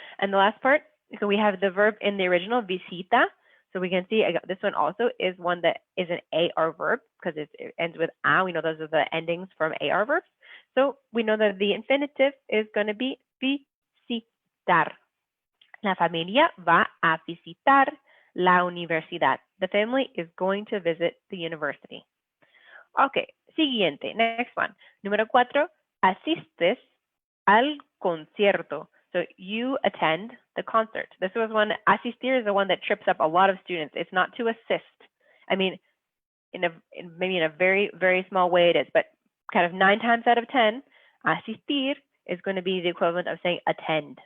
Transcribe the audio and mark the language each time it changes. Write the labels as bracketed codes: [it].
[en] And the last part, so we have the verb in the original, visita. So we can see this one also is one that is an AR verb because it ends with a. We know those are the endings from AR verbs. So we know that the infinitive is going to be visitar. [es] La familia va a visitar la universidad. [en] The family is going to visit the university. Okay, siguiente, next one. [es] Número cuatro, asistes al concierto. [en] So you attend the concert. This was one, asistir is the one that trips up a lot of students. It's not to assist. I mean, maybe in a very, very small way it is, but kind of 9 times out of 10, asistir is going to be the equivalent of saying attend.